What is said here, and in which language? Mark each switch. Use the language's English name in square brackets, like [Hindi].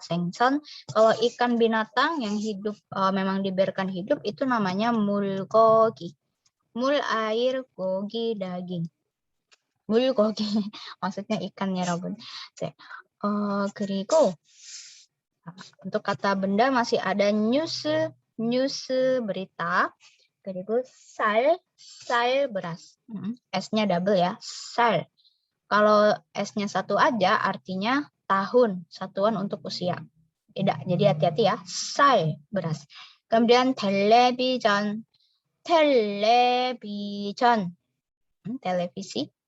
[Indonesian] Sengson. Kalau ikan binatang yang hidup memang dibiarkan hidup itu namanya mulgogi. Mul air, gogi daging. Mulgogi maksudnya ikannya Robun. 그리고 untuk kata benda masih ada news, news berita. [Korean] 그리고 쌀, 쌀 beras. [Indonesian] S-nya double ya, 쌀. Kalau S-nya satu aja artinya tahun, satuan untuk usia. Tidak, jadi hati-hati ya. 쌀, beras. Kemudian television. Television. Televisi.